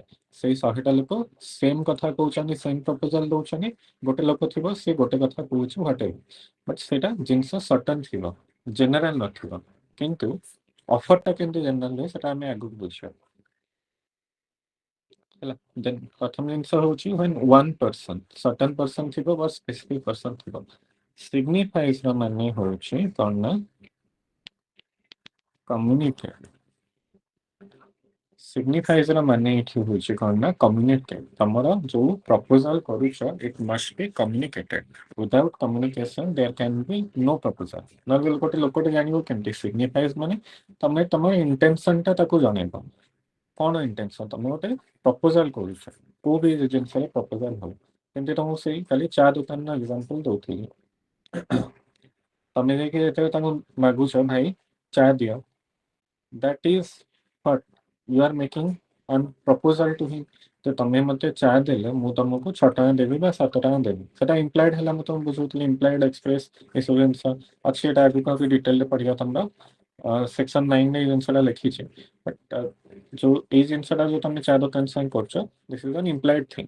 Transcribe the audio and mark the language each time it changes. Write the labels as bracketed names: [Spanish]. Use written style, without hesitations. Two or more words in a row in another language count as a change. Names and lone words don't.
[Odia] ସେଇ 100ଟା ଲୋକ ସେମ୍ କଥା କହୁଛନ୍ତି, ସେମ୍ ପ୍ରପୋଜାଲ ଦଉଛନ୍ତି, ଗୋଟେ ଲୋକ ଥିବ ସେ ଗୋଟେ କଥା କହୁଛି [English] what ever, [Odia] ବଟ୍ ସେଇଟା ଜିନିଷ ସଟନ୍ ଥିବ, ଜେନେରାଲ ନଥିବ। କିନ୍ତୁ ଅଫରଟା କେମିତି ଜେନେରାଲ ହୁଏ ସେଟା ଆମେ ଆଗକୁ ବୁଝିବା ହେଲା। ଦେନ୍ ପ୍ରଥମ ଜିନିଷ ହଉଛି [English] when one person, certain person [Odia] ଥିବ ବା [English] specific person [Odia] ଥିବ, signifies ର ମାନେ ହଉଛି କ'ଣ ନା communicate। signifies ର ମାନେ ଏଠି ହଉଛି କ'ଣ ନା communicate। ତମର ଯୋଉ ପ୍ରପୋଜାଲ କରୁଛ [English] it must be communicated, without communication there can be no proposal। [Odia] ନହେଲେ ଲୋକଟେ ଜାଣିବ କେମିତି? signifies ମାନେ ତମେ ତମ ଇଣ୍ଟେନସନଟା ତାକୁ ଜଣେଇବ। କ'ଣ ଇଣ୍ଟେନସନ? ତମେ ଗୋଟେ ପ୍ରପୋଜାଲ କରୁଛ, କୋଉ ବି ଜିନିଷରେ ପ୍ରପୋଜାଲ ହବ। ଯେମିତି ତମକୁ ସେଇ କାଲି ଚା ଦୋକାନର ଏକ୍ସାମ୍ପଲ ଦଉଥିଲି, ତମେ ଯାଇକି ଯେତେବେଳେ ତାଙ୍କୁ ମାଗୁଛ ଭାଇ ଚା ଦିଅ, [English] that is what you are making an proposal to him। [Odia] ତ ତମେ ମତେ ଚା ଦେଲେ ମୁଁ ତମକୁ 6 ଟଙ୍କା ଦେବି ବା 7 ଟଙ୍କା ଦେବି, ସେଟା ଇମ୍ପ୍ଲାଏଡ ହେଲା। ମୁଁ ତମକୁ ବୁଝଉଥିଲି [English] implied express [Odia] ଏସବୁ ଜିନିଷ ଅଛି, ଏଟା ଆଗକୁ ଡିଟେଲରେ ପଢିବା ତମର ସେକ୍ସନ 9ରେ ଏଇ ଜିନିଷଟା ଲେଖିଛି। ବଟ୍ ଯୋଉ ଏଇ ଜିନିଷଟା ଯୋଉ ତମେ ଚା ଦୋକାନ ସାଙ୍ଗେ କରୁଛ, [English] this is an implied thing.